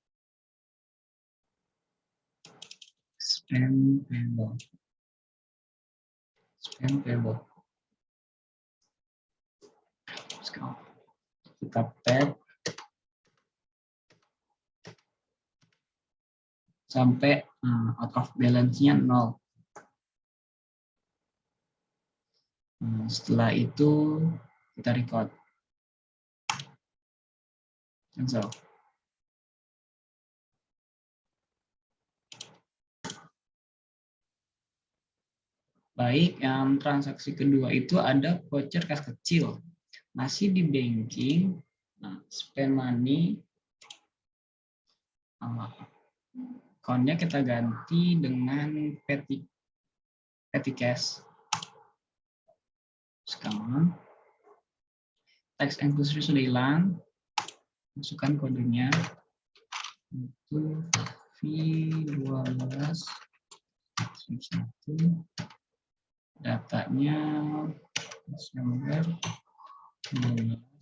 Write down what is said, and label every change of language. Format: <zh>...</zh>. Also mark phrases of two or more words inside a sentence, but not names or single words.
<en>Spend payable.</en> <id>Kita tap sampai</id> <en>out of balance-</en> <id>nya 0. Setelah itu kita record. Cancel. Baik, yang transaksi kedua itu ada voucher kas kecil. Masih di banking,</id> <en>spend money,</en> <id>account-nya kita ganti dengan</id> <en>petty cash.</en> <id>Sekarang, teks inklusif sudah hilang, masukkan kodenya, itu V12 1, datanya Desember 12.</id>